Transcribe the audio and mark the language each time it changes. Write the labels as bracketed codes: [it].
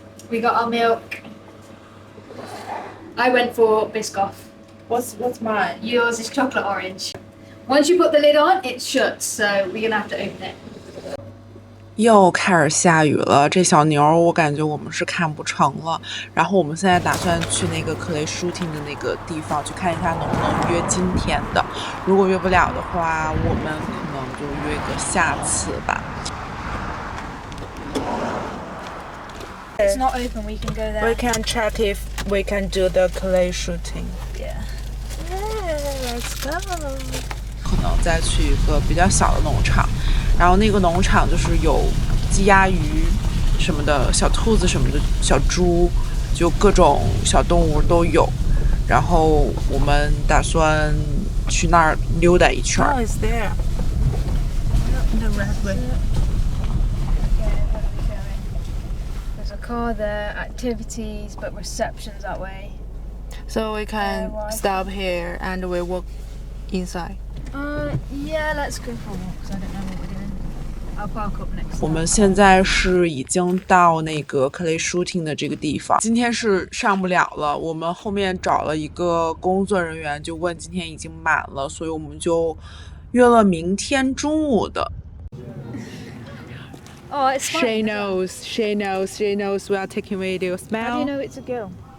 [en] We got our milk. I went for Biscoff. What's mine? Yours is chocolate orange. Once you put the lid on, it shuts, so we're gonna have to open it. [zh] 又开始下雨了，这小牛我感觉我们是看不成了。然后我们现在打算去那个clay shooting的那个地方去看一下能不能约今天的。如果约不了的话，我们可能就约个下次吧。 [en] It's not open, we can go there. We can check if we can do the clay shooting. Yeah. Yeah, let's go. [zh] 可能再去一个比较小的农场，然后那个农场就是有鸡鸭鱼什么的，小兔子什么的，小猪，就各种小动物都有。然后我们打算去那儿溜达一圈。 [en] Oh, it's there. The red way. There's a car there, activities, but reception's that way. So we can stop here and we walk inside. Yeah, let's go for a walk because I don't know what we're doing. I'll park up next. [zh] 我们现在是已经到那个clay shooting 的这个地方，今天是上不了了。我们后面找了一个工作人员，就问今天已经满了，所以我们就约了明天中午的。 [en] Oh, it's fine. She knows. She knows. She knows we are taking video. Smell. How do you know it's a girl?